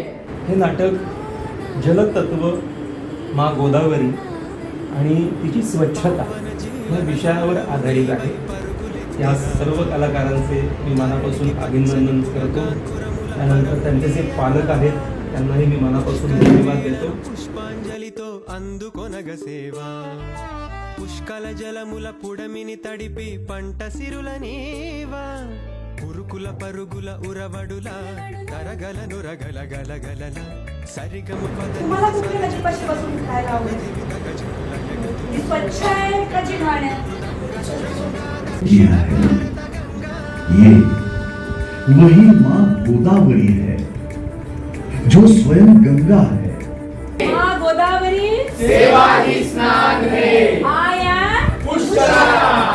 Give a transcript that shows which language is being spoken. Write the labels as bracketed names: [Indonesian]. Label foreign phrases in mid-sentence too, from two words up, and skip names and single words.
[Marathi] हे नाटक जलतत्व, माँ गोदावरी आणि तिची स्वच्छता या विषयावर आधारित आहे. या सर्व कलाकारांचे मी मनापासून अभिनंदन करतो. त्यानंतर त्यांचे जे पालक आहेत त्यांनाही मी मनापासून धन्यवाद देतो. [Telugu] पुष्पांजलितो అందుకొనగ సేవా పుష్కల జలముల పుడమిని తడిపి పంట సిరుల నీవా ఉరుకుల పరుగుల ఉరవడుల తరగల నురగల గలగలల సరిగమ [Marathi] तुम्हाला कुठल्या भाजीपासून खायला आवडते? ती स्वच्छ आहे का जी घाण आहे? [Hindi] ये वही माँ गोदावरी है जो स्वयं गंगा है. माँ गोदावरी सेवा ही स्नान है, आया पुष्करा.